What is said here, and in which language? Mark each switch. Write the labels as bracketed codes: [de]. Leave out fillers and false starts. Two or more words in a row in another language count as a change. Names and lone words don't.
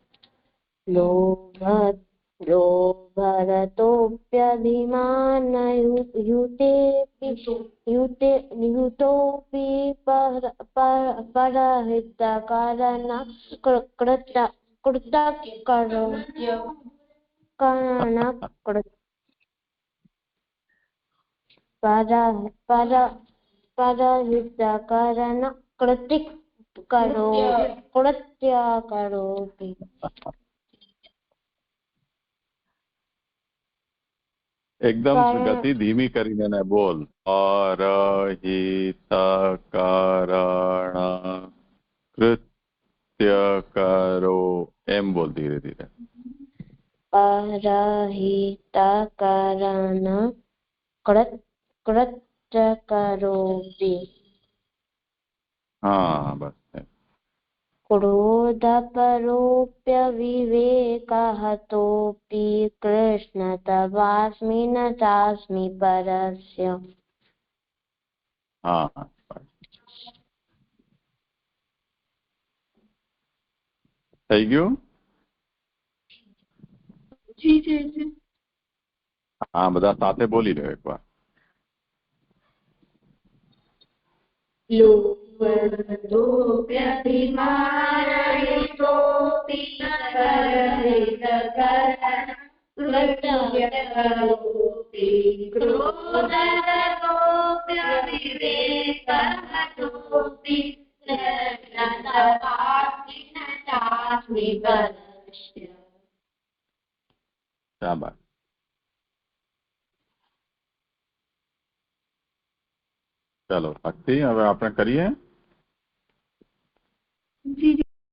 [sa] लोभरतोऽप्यभिमानयुतोऽपि परहितकरण परहितकरण कृत्य करोऽपि। [gu] એકદમ ગતિ ધીમી કરીને ને બોલ. પરહિતકરણ કૃત્ય કરો એમ બોલ ધીરે ધીરે. [sa] परहितकरण कृत्य करोऽपि [gu] હા બસ. [sa] क्रोधपरोऽप्यविवेकहतोऽपि कृष्ण तवास्मि न चास्मि परस्य। [gu] हाँ हाँ થઈ ગયું. જી જી જી. હા બધા સાથે બોલી લો એકવાર. [sa] लोभदोऽप्यभिमानयितोऽपि नरहितकरणकृतव्यकरोऽपि क्रोधरतोऽप्यविवेकहतोऽपि कृष्णतवास्मि न चास्मि परस्य। [gu] શાબાશ. ચાલો ભક્તિ હવે આપણે કરીએ. જી